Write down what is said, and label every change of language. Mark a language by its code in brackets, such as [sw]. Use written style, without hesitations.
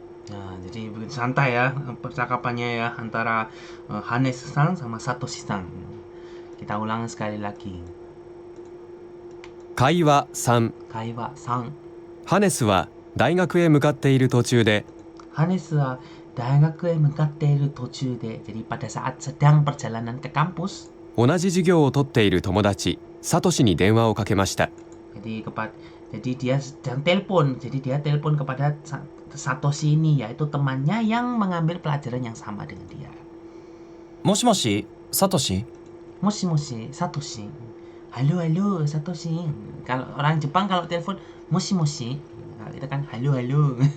[id] Nah, jadi begitu santai ya percakapannya ya antara Hanes-san sama Satoshi-san. Kita ulang sekali lagi. [ja] 会話3。 Kaiwa 3. ハネスは大学へ向かっている途中で Hanes wa daigakue mukatteiru tochude. [id] Jadi pada saat sedang perjalanan ke kampus. [ja] 同じ授業を取っている友達サトシに電話をかけました。 [id] Jadi dia sedang telepon. Jadi dia telepon kepada Satoshi ini, yaitu temannya yang mengambil pelajaran yang sama dengan dia. [ja] もしもし、サトシ。 Moshi moshi Satoshi. [id] Halo halo Satoshi. Kalau orang Jepang kalau telepon moshi moshi. Kalau kita kan halo halo.